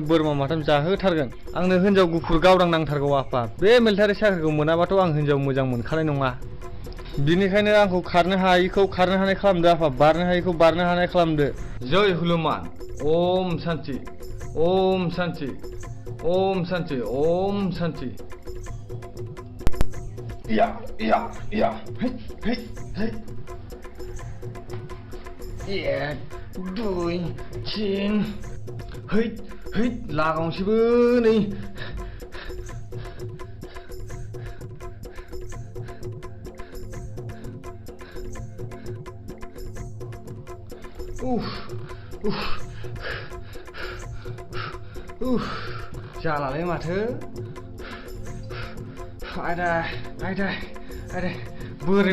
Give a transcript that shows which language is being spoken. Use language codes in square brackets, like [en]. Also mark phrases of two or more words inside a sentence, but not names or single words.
[brx] बोरमा माथाम जाहोथारगोन आंनो हिनजाव गुफुर गावदां नांथारगौ आफा बे मिलिटारि साख्रिखौ मोनाबाथ' आं हिनजाव मोजां मोनखानाय नङा बिनिखायनो आंखौ खारनो हायैखौ खारनो हानाय खालामदो आफा बारनो हायैखौ बारनो हानाय खालामदो [hi] जय हुलुमान [sa] ओम शान्ति ओम शान्ति ओम शान्ति [brx] ओम शान्ति या या या हे हे हे 1 2 3 嘿嘿 लागावसैबो नै जालालै माथो आयदा बोरै